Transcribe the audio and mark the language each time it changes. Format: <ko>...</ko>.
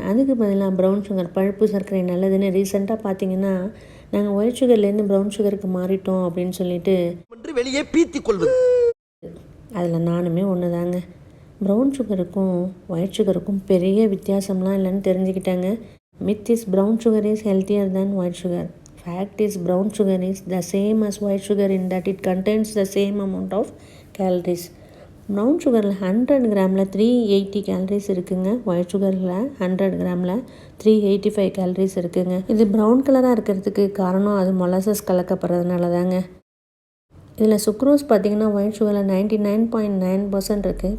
<ta>அதுக்கு பதிலாக brown sugar, பழுப்பு சர்க்கரை நல்லதுன்னு ரீசெண்டாக பார்த்தீங்கன்னா நாங்கள் ஒயிட் சுகர்லேருந்து ப்ரௌன் சுகருக்கு மாறிட்டோம் அப்படின்னு சொல்லிட்டு வெளியே பீத்தி கொள்வது. அதில் நானுமே ஒன்று தாங்க. ப்ரௌன் சுகருக்கும் ஒயிட் சுகருக்கும் பெரிய வித்தியாசம்லாம் இல்லைன்னு தெரிஞ்சுக்கிட்டாங்க.</ta> <en>Myth is brown sugar is healthier than white sugar. Fact is brown sugar is the same as white sugar in that it contains the same amount of calories.</en> <ta>Brown சுகரில் 100 கிராமில் 380 calories இருக்குங்க. White சுகரில் 100 கிராமில் 385 calories இருக்குங்க. இது brown கலராக இருக்கிறதுக்கு காரணம் அது molasses கலக்கப்படுறதுனால தாங்க. இதில் sucrose பார்த்திங்கன்னா ஒயிட் சுகரில் 99.9% இருக்குது.</ta>